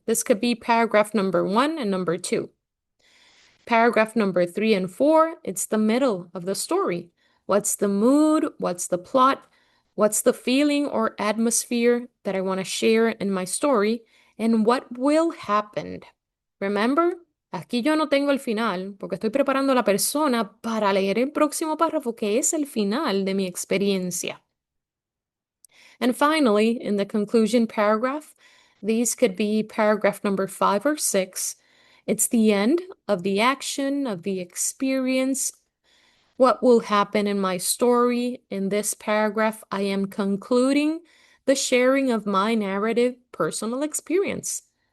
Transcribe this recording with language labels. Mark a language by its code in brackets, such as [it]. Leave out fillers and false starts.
[en] This could be paragraph number 1 and number 2. Paragraph number 3 and 4, it's the middle of the story. What's the mood? What's the plot? What's the feeling or atmosphere that I want to share in my story? And what will happen? [es] Remember, aquí yo no tengo el final porque estoy preparando a la persona para leer el próximo párrafo que es el final de mi experiencia. [en] And finally, in the conclusion paragraph, these could be paragraph number 5 or 6. It's the end of the action, of the experience. What will happen in my story? In this paragraph, I am concluding the sharing of my narrative personal experience.